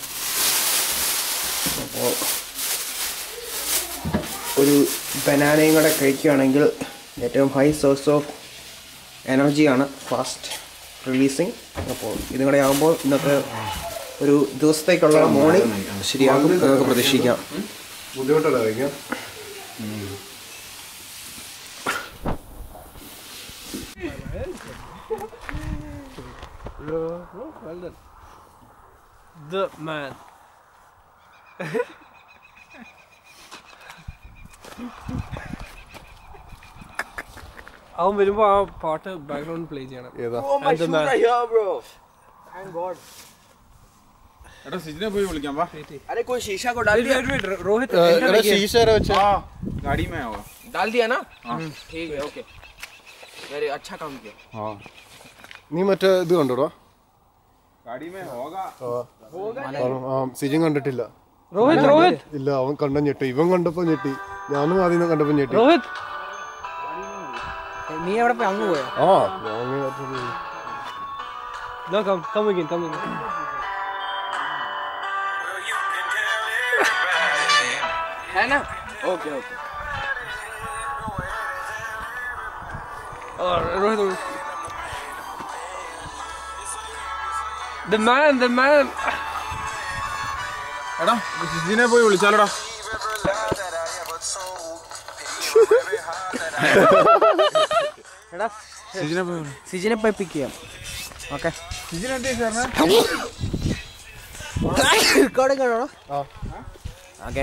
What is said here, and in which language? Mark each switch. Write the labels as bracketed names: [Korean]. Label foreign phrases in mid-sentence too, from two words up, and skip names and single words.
[Malayalam] അപ്പോൾ ഒരു ബനാനയും കൂടെ കഴിക്കുകയാണെങ്കിൽ ഏറ്റവും [English] high source of energy, fast releasing. [Malayalam] അപ്പോൾ ഇതും കൂടെ ആകുമ്പോൾ ഇന്നത്തെ ഒരു ദിവസത്തേക്കുള്ള മോർണിംഗ് ശരിയാകും നമുക്ക് പ്രതീക്ഷിക്കാം. ബുദ്ധിമുട്ടല്ല കഴിക്കാം. [English] The man. [Malayalam] അവൻ വരുമ്പോ ആ പാട്ട് [English] background play [Malayalam] ചെയ്യണം. ഏതാ? എടാ സിജിനെ പോയി വിളിക്കാം വാ. [Hindi] रोहित गाड़ी में आओ. डाल दिया ना? ठीक है, ओके. वेरी अच्छा काम किया. [Malayalam] നീ മറ്റേ ഇത് കണ്ടോടാ? [Hindi] गाड़ी में होगा. [Malayalam] സിജിൻ കണ്ടിട്ടില്ല. रोहित ഇല്ല, അവൻ കണ്ട ഞെട്ടി. ഇവൻ കണ്ടപ്പോ ഞെട്ടി, ഞാനും ആദ്യം കണ്ടപ്പോ ഞെട്ടി. रोहित നീ എവിടെ പോയി അങ്ങ് പോയോ? [English] No, come again. [Hindi] है ना? ओके. और रोहित [English] the man. [Malayalam] എടാ സിജിനെ പോയി വിളിച്ചാലോടാ. എടാ സിജിനെ പോയി പിക്ക് ചെയ്യാം. ഓക്കെ, സിജിനെ എന്തേ സാറിന്? ഓക്കെ.